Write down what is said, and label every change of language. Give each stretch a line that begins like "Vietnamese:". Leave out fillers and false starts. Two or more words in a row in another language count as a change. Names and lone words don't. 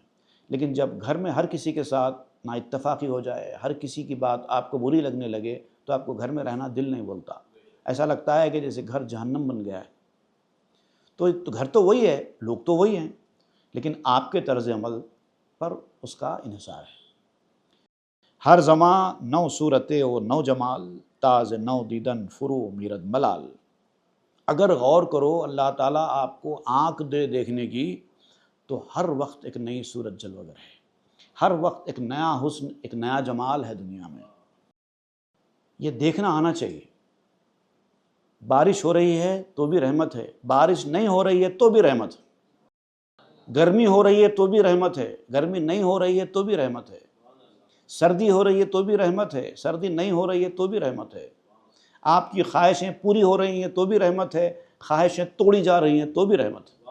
Urdu: لیکن جب گھر میں ہر کسی کے ساتھ نا اتفاقی ہو جائے، ہر کسی کی بات آپ کو بری لگنے لگے، تو آپ کو گھر میں رہنا دل نہیں بولتا، ایسا لگتا ہے کہ جیسے گھر جہنم بن گیا ہے۔ تو گھر تو وہی ہے، لوگ تو وہی ہیں، لیکن آپ کے طرز عمل پر اس کا انحصار ہے۔
Persian: ہر زماں نو صورتِ و نو جمال، تاز نو دیدن فرو میرد ملال۔
Urdu: اگر غور کرو اللہ تعالیٰ آپ کو آنکھ دے دیکھنے کی، تو ہر وقت ایک نئی صورت جلوگر ہے، ہر وقت ایک نیا حسن، ایک نیا جمال ہے دنیا میں۔ یہ دیکھنا آنا چاہیے۔ بارش ہو رہی ہے تو بھی رحمت ہے، بارش نہیں ہو رہی ہے تو بھی رحمت ہے، گرمی ہو رہی ہے تو بھی رحمت ہے، گرمی نہیں ہو رہی ہے تو بھی رحمت ہے، سردی ہو رہی ہے تو بھی رحمت ہے، سردی نہیں ہو رہی ہے تو بھی رحمت ہے، آپ کی خواہشیں پوری ہو رہی ہیں تو بھی رحمت ہے، خواہشیں توڑی جا رہی ہیں تو بھی رحمت ہے۔